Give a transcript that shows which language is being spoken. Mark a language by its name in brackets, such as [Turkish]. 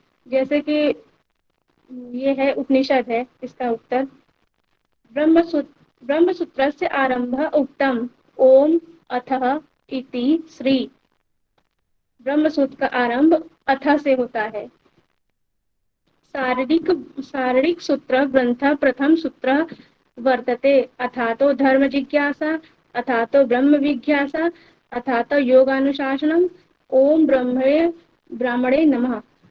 [Hindi] जैसे कि ये है उपनिषद है इसका उत्तर। [Sanskrit] ब्रह्मसूत्रस्य आरंभ उक्तम ओम अथः इति श्री। [Hindi] ब्रह्मसूत्र का आरंभ अथ से होता है। [Sanskrit] शारीरिक सूत्र ग्रंथ प्रथम सूत्र वर्तते अथातो धर्म जिज्ञासा, अथातो ब्रह्म जिज्ञासा, अथातो योगानुशासनम, ओम ब्रह्मणे नमः।